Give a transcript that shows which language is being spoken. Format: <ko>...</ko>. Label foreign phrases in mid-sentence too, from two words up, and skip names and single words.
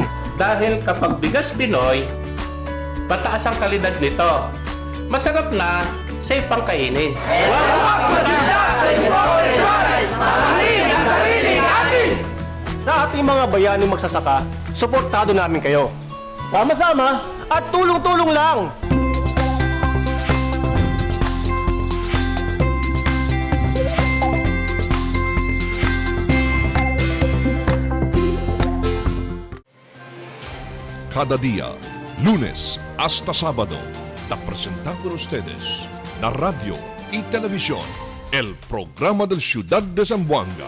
<tl>Dahil kapag bigas Pinoy, mataas ang kalidad nito. Masarap na, safe pang kainin. Sa ating mga bayaning magsasaka, suportado namin kayo. Sama-sama at tulong-tulong lang!</tl> <cbk>Cada día, lunes hasta sábado, te presentamos con ustedes la radio y televisión, el programa del Ciudad de Zamboanga.</cbk>